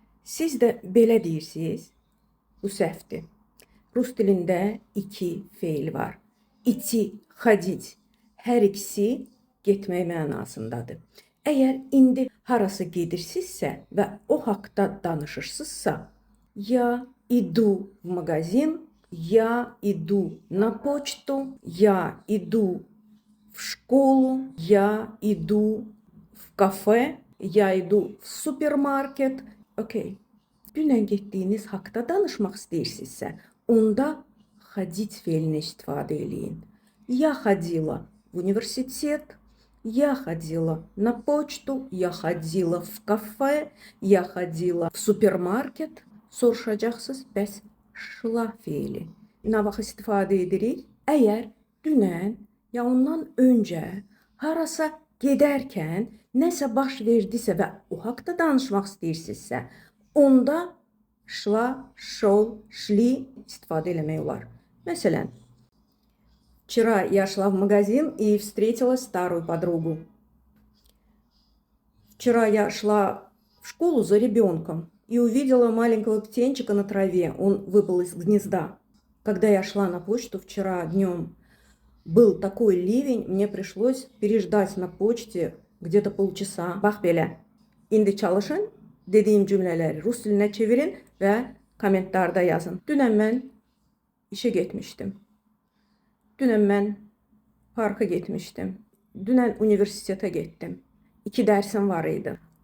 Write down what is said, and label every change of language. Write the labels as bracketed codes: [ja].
[az] Siz də belə deyirsiniz, bu səhvdir. Rus dilində iki feil var. İti, xadic. Hər ikisi getmək mənasındadır. Əgər indi harasa gedirsinizsə və o haqda danışırsınızsa, [ru] я иду в магазин, я иду на почту, я иду в школу, я иду в кафе, я иду в суперmarket. [az] Okey. Dünən getdiyiniz haqda danışmaq istəyirsinizsə, onda ходить feilini istifadə eləyin. [ru] Я ходила в университет, я ходила на почту, я ходила в кафе, я ходила в суперmarket. [az] Soruşacaqsınız, bəs şla feili nə vaxt istifadə edirik? Əgər dünən ya ondan öncə harasa gedərkən nəsə baş verdisə və o haqda danışmaq istəyirsinizsə, onda şla, şol, şli istifadə eləmək olar. [ru] Məsələn, вчера я шла в магазин и встретила старую подругу. Вчера я шла в школу за ребенком и увидела маленького птенчика на траве. Он выпал из гнезда. Когда я шла на почту вчера днем, был такой ливень, мне пришлось переждать на почте где-то полчаса. [az] Bax belə. İndi çalışın, dediyim cümlələri rus dilinə çevirin və kommentarda yazın. Dünən mən işə getmişdim. Dünən mən parka getmişdim. Dünən universitetə getdim. 2 dərsim var idi.